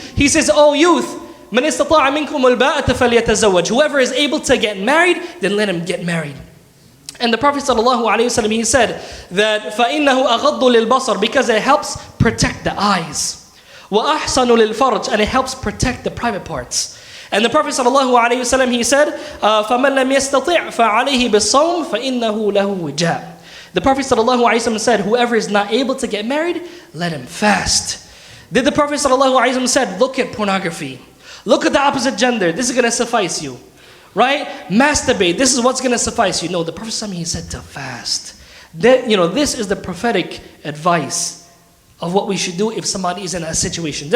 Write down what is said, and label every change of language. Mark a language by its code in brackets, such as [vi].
[en] He says, "Oh youth, [ar] مَنِ اسْتَطَاعَ مِنْكُمُ الْبَاءَةَ فَلْيَتَزَوَّجْ." [en] Whoever is able to get married, then let him get married. And the Prophet ﷺ, he said that [ar] فَإِنَّهُ أَغَضُّ لِلْبَصَرِ, [en] because it helps protect the eyes. [ar] وَأَحْسَنُ لِلْفَرْجِ, [en] and it helps protect the private parts. And the Prophet ﷺ, he said, [ar] فَمَنْ لَمْ يَسْتَطِعْ فَعَلَيْهِ بِالصَّوْمِ فَإِنَّهُ لَهُ وِجَاء. [en] The Prophet ﷺ said, whoever is not able to get married, let him fast. Did the Prophet ﷺ said, look at pornography. Look at the opposite gender. This is going to suffice you. Right? Masturbate. This is what's going to suffice you. No, the Prophet ﷺ, he said to fast. That, this is the prophetic advice of what we should do if somebody is in a situation.